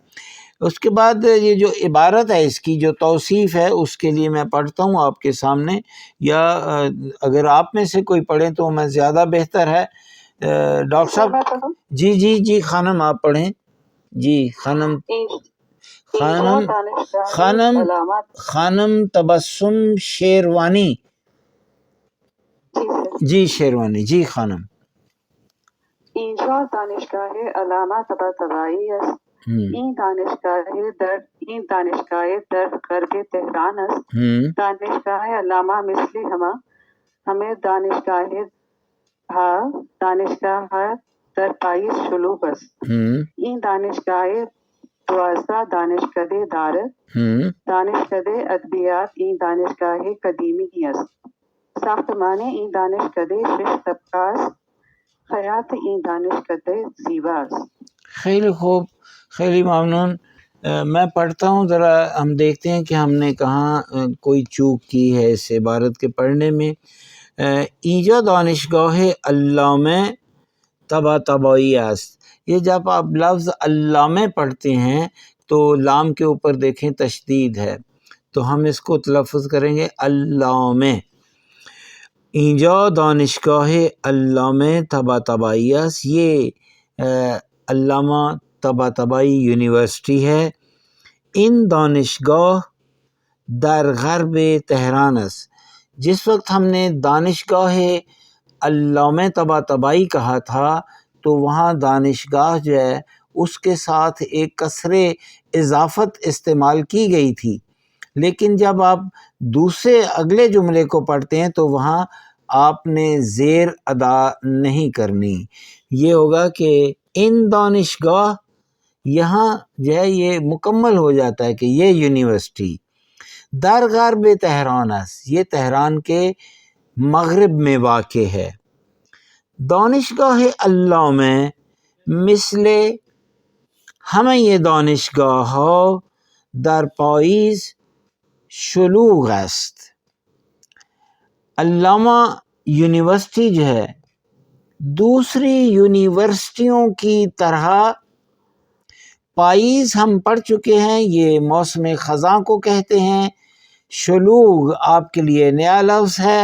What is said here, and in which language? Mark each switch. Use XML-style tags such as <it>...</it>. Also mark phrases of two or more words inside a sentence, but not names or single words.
<ur>اس کے بعد یہ جو عبارت ہے اس کی جو توصیف ہے اس کے لیے میں پڑھتا ہوں آپ کے سامنے، یا اگر آپ میں سے کوئی پڑھیں تو میں زیادہ بہتر ہے۔ ڈاکٹر صاحب جی خانم آپ پڑھیں۔ جی خانم تبسم شیروانی، جی شیروانی، جی خانم۔</ur> <fa>اینجا دانشگاه علامه طباطبایی است. این دانشگاه در غرب تهران است. دانشگاه علامه مثل همه دانشگاه در پاییز شلوغ است. این دانشگاه 12 دانشکده دارد. دانشکده ادبیات این دانشگاه قدیمی است. ساختمان این دانشکده شش طبقاست، حیات این دانشکده زیباست. خیلی خوب، خیلی ممنون.</fa> <ur>میں پڑھتا ہوں، ذرا ہم دیکھتے ہیں کہ ہم نے کہاں کوئی چوک کی ہے اس عبارت کے پڑھنے میں.</ur> <fa>اینجا دانشگاه علامه طباطبایی است.</fa> <ur>یہ جب آپ لفظ علامه پڑھتے ہیں تو لام کے اوپر دیکھیں تشدید ہے، تو ہم اس کو تلفظ کریں گے علامه.</ur> <fa>اینجا دانشگاه علامه طباطبایی است.</fa> <ur>یہ علامہ طباطبایی یونیورسٹی ہے.</ur> <fa>ان دانشگاه در غرب تہران است.</fa> <ur>جس وقت ہم نے دانشگاہ علامہ طباطبایی کہا تھا تو وہاں دانشگاہ جو ہے اس کے ساتھ ایک کسر اضافت استعمال کی گئی تھی، لیکن جب آپ دوسرے اگلے جملے کو پڑھتے ہیں تو وہاں آپ نے زیر ادا نہیں کرنی. یہ ہوگا کہ</ur> <fa>ان دانشگاہ،</fa> <ur>یہاں جو ہے یہ مکمل ہو جاتا ہے کہ یہ یونیورسٹی</ur> <fa>در غرب تہران است،</fa> <ur>یہ تہران کے مغرب میں واقع ہے.</ur> <fa>دانشگاہ علامه مثل همه دانشگاه ها در پاییز شلوغ است.</fa> <ur>علامہ یونیورسٹی جو ہے دوسری یونیورسٹیوں کی طرح، پاییز ہم پڑھ چکے ہیں، یہ موسم خزاں کو کہتے ہیں. شلوغ آپ کے لیے نیا لفظ ہے.</ur>